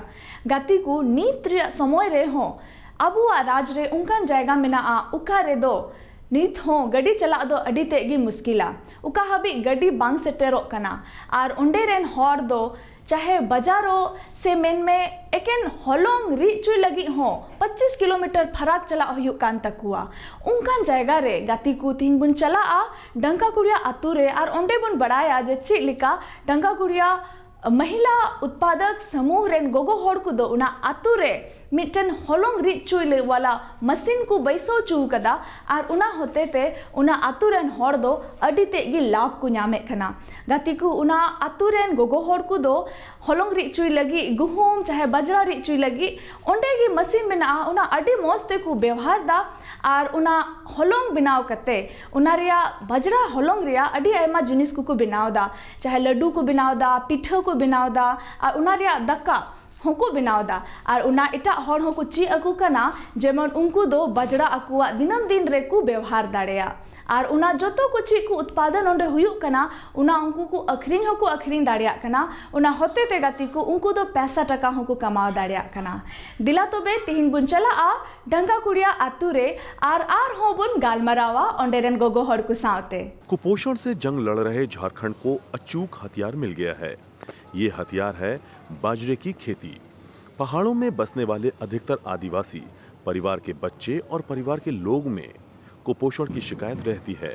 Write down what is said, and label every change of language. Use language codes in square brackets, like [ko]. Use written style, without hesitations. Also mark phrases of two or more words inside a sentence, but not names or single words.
[hoc] गति को नीत समय रे हो अबुआ राज रे उनकान जायगा मेना आ उका रे दो नीत हो गड्डी चला दो अडी तेगी मुश्किला उका हबी गड्डी बांग सेटेरो कना आर उंडे रेन हॉर दो चाहे बाजारो से मेन में एकेन होलोंग रिचुई लगी हो 25 किलोमीटर फराक चला हुई कान तकुआ उनकान जायगा रे गति को तीन बुन चला आ डंका कुड़िया आतु रे आर ओंडे बुन बड़ाया जे ची लिका डंका कुड़िया महिला उत्पादक समूह रेन गोगो होड़ को दो उना आतु रे मिटन होलोंग रिचुई वाला मशीन को बैसो चू कदा आर उना होते ते उना आतु रेन होड़ दो अडी तेगी लाभ को न्यामे खना गति को उना आतु रेन गोगो होड़ को दो होलोंग रिचुई लगी गुहुम चाहे बजरा रिचुई लगी ओंडे की मशीन में ना उना अडी मोस्ते को व्यवहार दा आर उना होलोंग बनाव कते उना रिया बजरा होलोंग रिया अडी आयमा जिनिस को बनाव दा चाहे लड्डू को बनाव दा पिठा को बनाव दा आर उना रिया दक्का होको बनाव दा आर उना इटा हर होको ची अकु कना जेमन उनको दो बजरा अकुआ दिनम दिन रे को व्यवहार दाड़ेया आर उना जोतो को ची को उत्पादन ओंडे हुयुक कना उना उनको को अखरिंग होको अखरिंग दाड़िया कना उना होते ते गति को उनको दो पैसा टका होको कमाव दाड़िया कना दिला तो बे तिहिन बुन चला आ डंगा कुड़िया आतु रे आर हो बुन गालमरावा ओंडे रेन गोगो हर को सावते [hi] कुपोषण से जंग लड़ रहे झारखंड को अचूक हथियार मिल गया है। ये हथियार है बाजरे की खेती। पहाड़ों में बसने वाले अधिकतर आदिवासी परिवार के बच्चे और परिवार के लोग में कुपोषण की शिकायत रहती है।